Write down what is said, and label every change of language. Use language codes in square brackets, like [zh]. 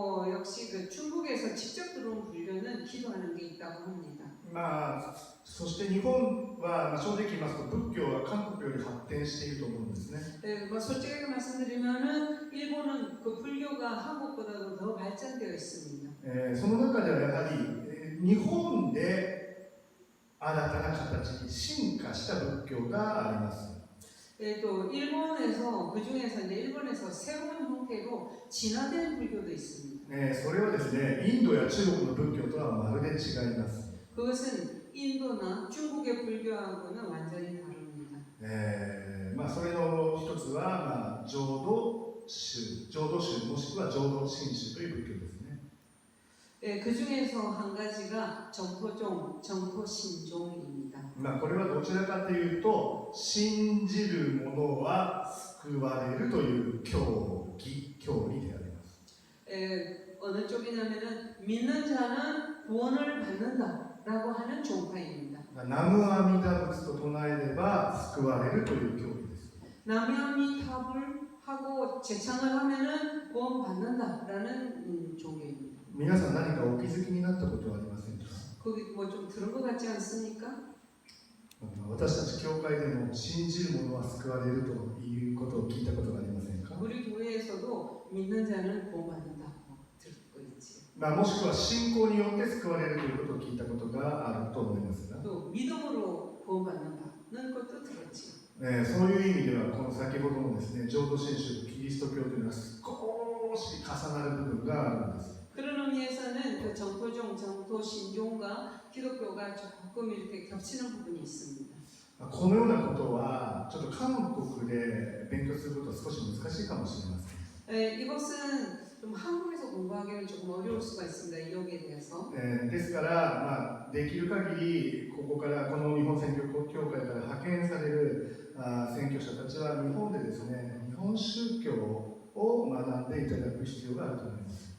[ko] 역시 그 중국에서 직접 들어온 불교는 기도하는 게 있다고 합니다. [ja] そして日本は、正直言いますと仏教は韓国より発展していると思うんですね。 [ko] 솔직하게 말씀드리면은 일본은 그 불교가 한국보다도 더 발전되어 있습니다. [ja] その中ではやはり日本で新たな形に進化した仏教があります。 [ko] 또 일본에서 그 중에서 이제 일본에서 새로운 형태로 진화된 불교도 있습니다. [ja] それはですね、インドや中国の仏教とはまるで違います。 [ko] 그것은 인도나 중국의 불교하고는 완전히 다릅니다. [ja] それの一つは、浄土宗もしくは浄土真宗という仏教ですね。 [ko] 그 중에서 한 가지가 정토신종입니다. [ja] これはどちらかというと、信じる者は救われるという教理であります。 [ko] 어느 쪽이냐면은 믿는 자는 구원을 받는다라고 하는 종파입니다. [ja] 南無阿弥陀仏と唱えれば救われるという教理です。 [ko] 남야미탑을 하고 제창을 하면은 구원 받는다라는 종교입니다. [ja] 皆さん何かお気づきになったことはありませんか？ [ko] 거기 뭐 좀 들은 것 같지 않습니까? [ja] 私たち教会でも信じる者は救われるということを聞いたことがありませんか？ [ko] 우리 교회에서도 믿는 자는 구원받는다고 듣고 있지요. [ja] もしくは信仰によって救われるということを聞いたことがあると思いますが、 [ko] 또 믿음으로 구원받는다는 것도 들었지요. [ja] そういう意味ではこの先ほどのですね、浄土真宗とキリスト教というのは少し重なる部分があるんです。 [ko] 그런 의미에서는 그 정토신종과 기독교가 조금 이렇게 겹치는 부분이 있습니다. [ja] このようなことはちょっと韓国で勉強することは少し難しいかもしれません。 [ko] 이것은 좀 한국에서 공부하기는 조금 어려울 수가 있습니다. 이 여기에 대해서. [ja] ですから、できる限りここからこの日本宣教協会から派遣される宣教者たちは日本でですね、日本宗教を学んでいただく必要があると思います。